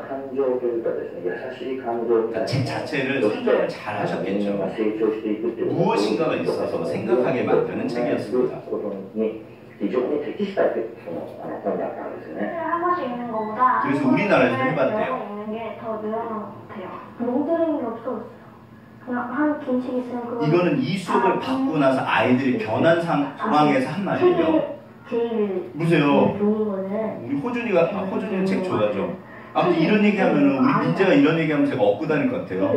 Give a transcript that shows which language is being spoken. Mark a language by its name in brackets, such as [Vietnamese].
[Japanese] 感情というかですね優しい感情みたいな [Korean] 책 자체를 설명을 잘 하셨겠죠. [Japanese] 成長していくっていう [Korean] 무엇인가가 있어서 생각하게 만드는 책이었습니다. [Japanese] ことに非常に適した本だったんですよね。 [Korean] 한 번씩 읽는 것보다 그래서 우리나라에서 해봤대요. 읽는 게 더 늘어난 것 같아요. 롱드링이 없어졌어요. 그냥 한 긴 책 있으면 그거. 이거는 이 수업을 받고 나서 아이들이 변한 상황에서 한 말이에요. 제일 보세요. 좋은 거는 우리 호준이가 책 좋아하죠. 아무튼 이런 얘기하면은 우리 민재가 이런 얘기하면 제가 얻고 다닐 것 같아요.